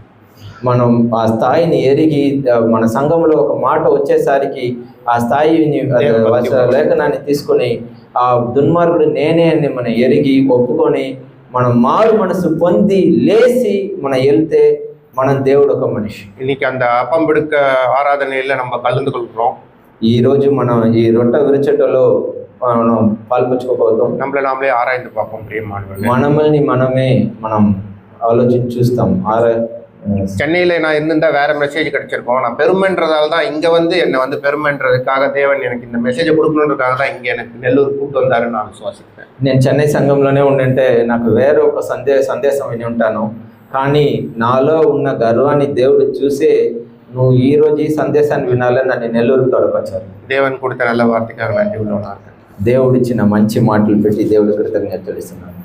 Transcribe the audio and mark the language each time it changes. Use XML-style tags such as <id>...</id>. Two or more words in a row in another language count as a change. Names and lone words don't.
<te>మనం ఆ స్థాయిని ఎరిగి మన సంఘంలో ఒక మాట వచ్చేసరికి ఆ స్థాయిని లేఖనాన్ని తీసుకొని ఆ దుర్మార్గుడు నేనే అని మనం ఎరిగి ఒప్పుకొని మనం మారు మనసు పొంది లేచి మనం వెళ్తే మనం దేవుడు ఒక మనిషి.</te> <ta>இன்னைக்கு அந்த அப்பம் பிடுக்க ஆராதனையில நம்ம கலந்து கொள்கிறோம்.</ta> <te>ఈ రోజు మనం ఈ రొట్టె విరిచేటలో మనం పాల్పంచుకోబోతాం.</te> <ta>நம்மளை நாமளே ஆராய்ந்து பார்ப்போம் பிரியமானவர்களே.</ta> <te>మనల్ని మనమే మనం ఆలోచించి చూస్తాం.</te> <ta>சென்னையில நான் இருந்திருந்தா வேற மெசேஜ் கிடைச்சிருக்கோம். நான் பெருமைன்றதால தான் இங்க வந்து என்னை வந்து பெருமைன்றதுக்காக தேவன் எனக்கு இந்த மெசேஜை கொடுக்கணுன்றதுக்காக தான் இங்க எனக்கு நெல்லூர் கூப்பிட்டு வந்தாருன்னு நான் விசுவாசிக்கிறேன்.</ta> <te>నేను చెన్నై సంఘంలోనే ఉండింటే నాకు వేరే ఒక సందేశం విని ఉంటాను, కానీ నాలో ఉన్న గర్వాన్ని దేవుడు చూసే నువ్వు ఈ రోజు ఈ సందేశాన్ని వినాలని నన్ను నెల్లూరుకు తొడకొచ్చారు.</te> <ta>தேவன் கொடுத்த நல்ல வார்த்தைக்காக நன்றி உள்ளவனாக</ta> <te>దేవుడిచ్చిన మంచి మాటలు పెట్టి దేవుడి కృతజ్ఞతలు తెలుస్తున్నాను.</te>